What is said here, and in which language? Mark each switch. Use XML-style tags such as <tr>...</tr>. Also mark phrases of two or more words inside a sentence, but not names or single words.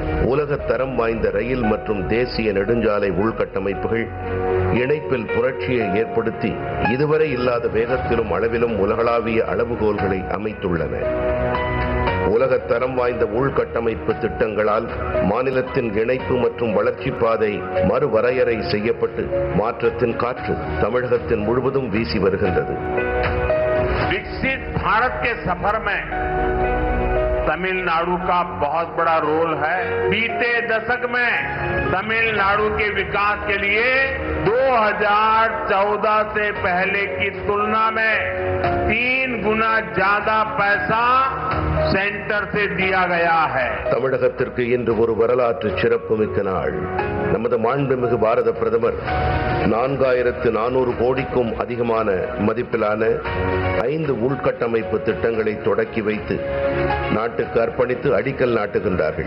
<ta>உலக தரம் வாய்ந்த ரயில் மற்றும் தேசிய நெடுஞ்சாலை உள்கட்டமைப்புகள் இணைப்பில் புரட்சியை ஏற்படுத்தி இதுவரை இல்லாத வேகத்திலும் அளவிலும் உலகளாவிய அளவுகோல்களை அமைத்துள்ளன. உலகத்தரம் வாய்ந்த உள்கட்டமைப்பு திட்டங்களால் மாநிலத்தின் இணைப்பு மற்றும் வளர்ச்சி பாதை மறுவரையறை செய்யப்பட்டு மாற்றத்தின் காற்று தமிழகத்தின் முழுவதும் வீசி வருகின்றது.</ta> <hi>विकसित भारत के सफर में तमिलनाडु का बहुत बड़ा रोल है। बीते दशक में तमिलनाडु के विकास के लिए 2014 से पहले की तुलना में 3 गुना ज्यादा पैसा सेंटर से दिया गया है.</hi> <ta>தமிழகத்திற்கு இன்று ஒரு வரலாற்று சிறப்புமிக்க நாள். நமது மாண்புமிகு பாரத பிரதமர் 4400 கோடிக்கும் அதிகமான மதிப்பிலான 5 உள்கட்டமைப்பு திட்டங்களை தொடக்கி வைத்து நாட்டுக்கு அர்ப்பணித்து அடிக்கல் நாட்டுகின்றார்கள்.</ta>